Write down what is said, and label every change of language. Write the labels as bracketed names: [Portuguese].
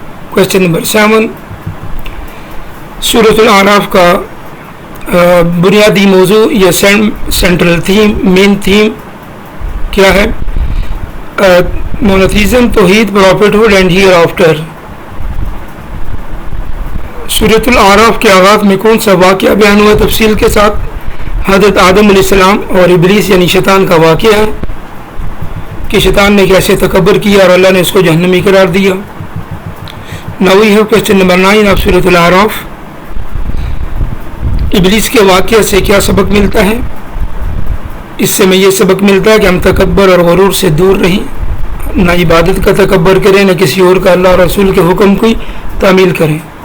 [Urdu] Question number 7. سورۃ الاعراف کا بنیادی موضوع یا سینٹرل تھیم، مین تھیم کیا ہے؟ مونوتھیزم، توحید، [English] Prophethood and hereafter. [Urdu] سورۃ الاعراف کے آغاز میں کون سا واقعہ بیان ہوا تفصیل کے ساتھ؟ حضرت آدم علیہ السلام اور ابلیس یعنی شیطان کا واقعہ ہے کہ شیطان نے کیسے تکبر کیا اور اللہ نے اس کو جہنمی قرار دیا. [English] Now we have question number 9 of سورۃ الاعراف. [Urdu] ابلیس کے واقعہ سے کیا سبق ملتا ہے؟ اس سے میں یہ سبق ملتا ہے کہ ہم تکبر اور غرور سے دور رہیں، نہ عبادت کا تکبر کریں، نہ کسی اور کا اللہ اور رسول کے حکم کی تعمیل کریں.